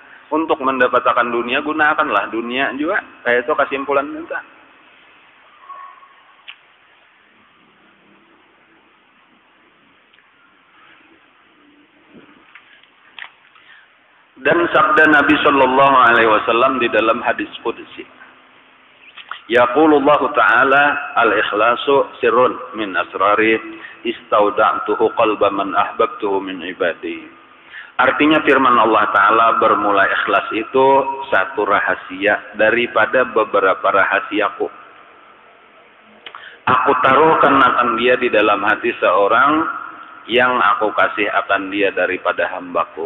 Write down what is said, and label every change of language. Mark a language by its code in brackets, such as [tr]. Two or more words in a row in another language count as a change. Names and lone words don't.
[bjn] Untuk mendapatkan dunia gunakanlah dunia juga. Kayak itu kesimpulan kita. Dan sabda Nabi [ar] صلى الله عليه وسلم [bjn] di dalam hadis qudsi, [ar] يقول الله تعالى الإخلاص سر من أسراري استودعته قلب من أحببته من عبادي. [bjn] Artinya firman Allah Ta'ala bermula ikhlas itu satu rahasia daripada beberapa rahasiaku. Aku taruhkan akan dia di dalam hati seorang yang aku kasih akan dia daripada hambaku.